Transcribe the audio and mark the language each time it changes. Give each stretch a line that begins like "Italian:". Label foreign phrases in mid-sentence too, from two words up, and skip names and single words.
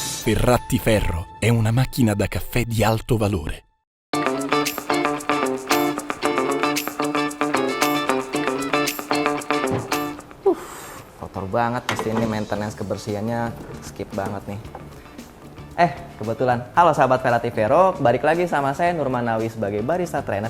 Italian: Ferrattiferro è una macchina da caffè di alto valore.
Indonesian: Kotor banget, pasti ini maintenance kebersihannya skip banget nih. Kebetulan, halo sahabat Ferrattiferro, balik lagi sama saya Nurmanawi sebagai barista trainer.